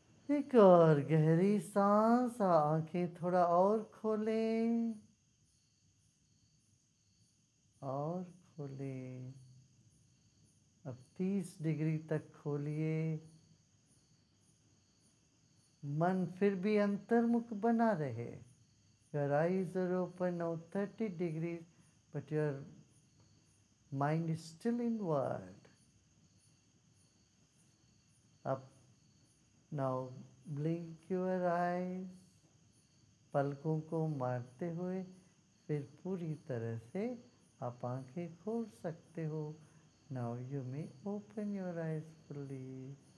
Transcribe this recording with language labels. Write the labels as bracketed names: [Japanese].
[Hindi] एक और गहरी सांस. आंखें थोड़ा और खोलें और खोलें. अब 30 डिग्री तक खोलिए. मन फिर भी अंतर्मुख बना रहे. [English] Your eyes are open now 30 degrees, but your mind is still inward. Up now, blink your eyes. [Hindi] पलकों को मारते हुए फिर पूरी तरह से आप आंखें खोल सकते हो. [English] Now you may open your eyes fully.